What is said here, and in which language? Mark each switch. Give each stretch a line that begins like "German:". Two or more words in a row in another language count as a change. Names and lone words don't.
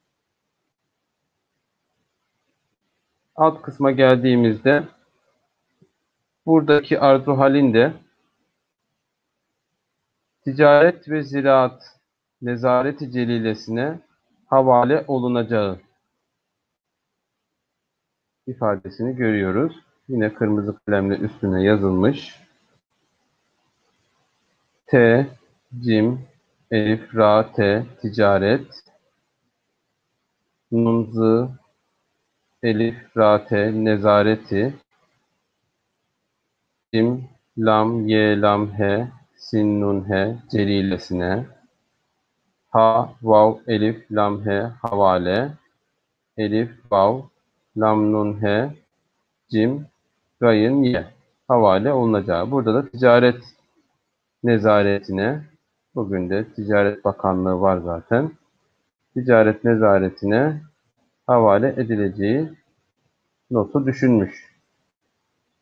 Turkish: Alt kısma geldiğimizde buradaki arzu halin de ticaret ve ziraat nezareti celilesine havale olunacağı ifadesini görüyoruz. Yine kırmızı kalemle üstüne yazılmış. T, cim, elif, ra, te, ticaret, nun, zı, elif, ra, te, nezareti, cim, lam, ye, lam, he, sin, nun, he, celilesine, ha, vav, elif, lam, he, havale, elif, vav, lam, nun, he, cim, gayın, ye, havale olunacağı. Burada da ticaret nezaretine, bugün de Ticaret Bakanlığı var zaten, ticaret nezaretine havale edileceği notu düşünmüş.